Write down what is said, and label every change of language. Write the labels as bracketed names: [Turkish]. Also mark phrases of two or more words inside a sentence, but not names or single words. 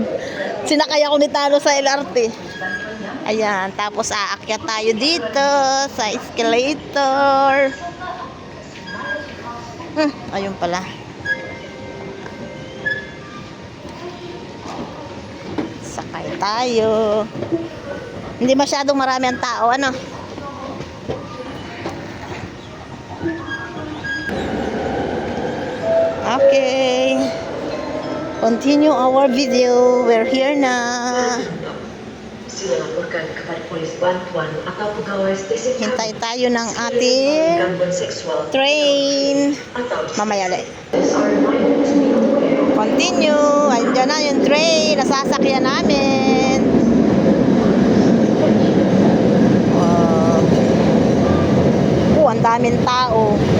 [Filipino] Sinakay ako ni Tano sa LRT. Ayan, tapos aakyat tayo dito sa escalator. Ayun pala. Sakay tayo. Hindi masyadong marami ang tao, ano? Okay. [English] Continue our video. We're here na. [Malay] Silaporkan kepada polis bantuan atau pegawai stesen [Filipino] Hintay tayo ng ating [Malay] gangguan seksual train. atau [Filipino] Mamaya ulit. [English] are reminded to be aware [Filipino] Continue. Andiyan na yung train. Nasasakyan namin. Ang daming tao.